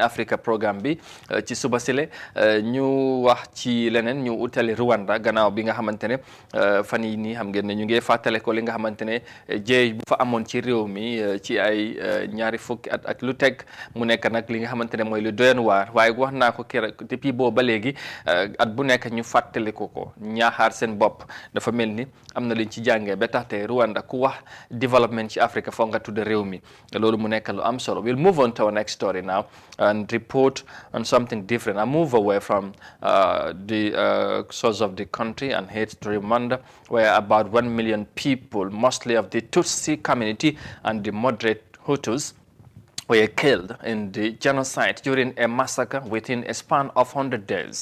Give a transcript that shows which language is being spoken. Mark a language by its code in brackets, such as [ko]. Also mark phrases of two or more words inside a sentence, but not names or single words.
[wo] Africa programme bi ci suba sile ñu wax ci leneen ñu utali Rwanda gannaaw bi nga xamante ne fan yi nii xam ngeen ne ñu ngi fàttale ko li nga xamante ne jéey bu fa amoon ci réew mi ci ay ñaari fukki at ak lu teg mu nekk nag li nga xamante ne mooy lu doyen waar waaye wax naa ko keroog depuis boobu ba léegi at bu nekk ñu fàttali ko ñaaxaar seen bopp dafa mel ni am na liñ ci jàngee ba tax te Rwanda ku wax development ci Africa foog nga tudde réew mi loolu mu nekk lu am solo. [en] We'll move on to our next story now and report on something different. I move away from the source of the country and head to Rwanda, where about 1 million people, mostly of the Tutsi community and the moderate Hutus, were killed in the genocide during a massacre within a span of 100 days.